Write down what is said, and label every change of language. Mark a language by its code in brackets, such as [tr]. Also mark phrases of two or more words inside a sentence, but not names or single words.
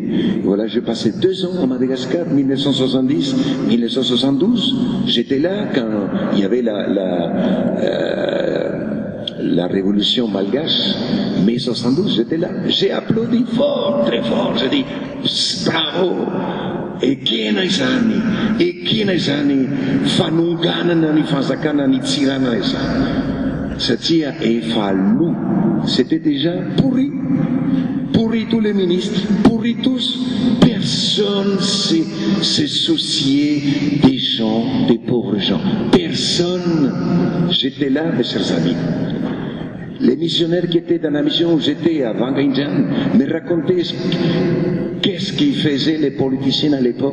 [fr] Voilà, j'ai passé 2 ans à Madagascar, 1970, 1972. J'étais là quand il y avait la révolution malgache, mai 72, j'étais là. J'ai applaudi fort, très fort. J'ai dit, bravo. [mg] E kina izany fanonganana ny fanjakana ny tsirana izany satria efa lo, [fr] c'était déjà pourri tous [mg] les ministres, pourri tous. [fr] Personne se souciait des gens, des pauvres gens. Personne. J'étais là, mes chers amis. Les missionnaires qui étaient dans la mission où j'étais à Wanganjan me racontaient qu'est-ce qu'ils faisaient les politiciens à l'époque.